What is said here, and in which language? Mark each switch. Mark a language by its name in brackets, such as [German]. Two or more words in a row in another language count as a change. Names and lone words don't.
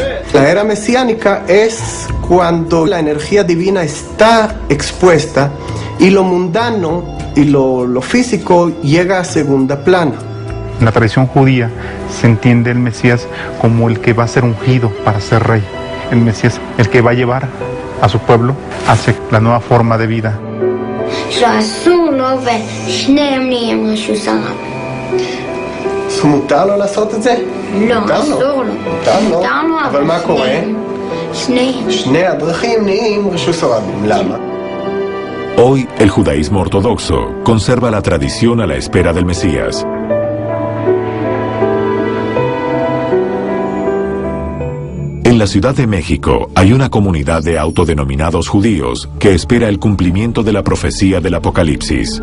[Spanish] La era mesiánica es cuando la energía divina está expuesta y lo mundano y lo físico llega a segunda plana. En la tradición judía se entiende el Mesías como el que va a ser ungido para ser rey. El Mesías, el que va a llevar a su pueblo hacia la nueva forma de vida. [Hebrew] מותר לו לעשות את זה? לא, אסור לו. מותר לו, אבל מה קורה? שני הדרכים נהיים רשוס הרבים. למה? [Spanish] Hoy, el judaísmo ortodoxo conserva la tradición a la espera del Mesías. En la Ciudad de México hay una comunidad de autodenominados judíos que espera el cumplimiento de la profecía del Apocalipsis.